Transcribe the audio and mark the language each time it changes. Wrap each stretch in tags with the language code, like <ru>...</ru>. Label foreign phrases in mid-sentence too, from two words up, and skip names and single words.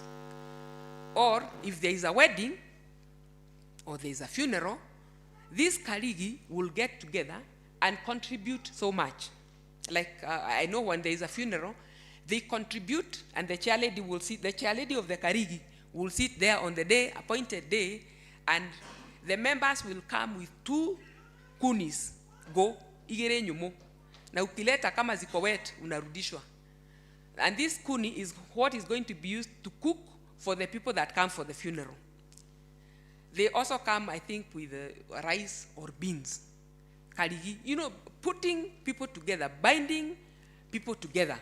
<en>Or if there is a wedding, or there is a funeral, this karigi will get together and contribute so much. Like I know when there is a funeral, they contribute, and the chairlady will sit, the chairlady of the karigi will sit there on the day, appointed day, and the members will come with 2 kunis. Go,</en> <ki>igere nyumo.</ki> <sw>Na ukileta kama ziko wet, unarudishwa. And this kuni is what is going to be used to cook for the people that come for the funeral. They also come, I think, with rice or beans. Karigi, putting people together, binding people together.</sw>